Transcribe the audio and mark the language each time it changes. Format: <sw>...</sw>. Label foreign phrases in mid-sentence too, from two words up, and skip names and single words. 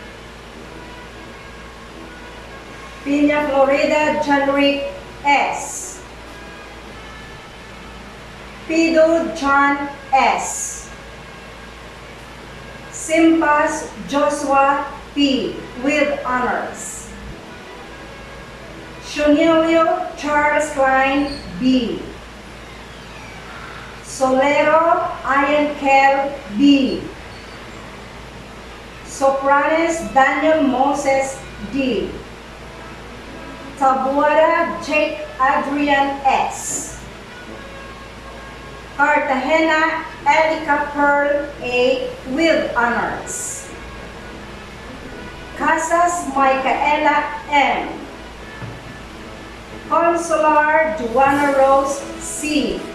<en>Peña Florida Janrick S. Pido John S. Simpas Joshua P. with honors. Shunilio Charles Klein B. Solero Ian Kell B. Sopranes Daniel Moses D. Tabuada Jake Adrian S. Cartagena Erica Pearl A. with honors. Casas Micaela M. Consular Joanna Rose C.</en>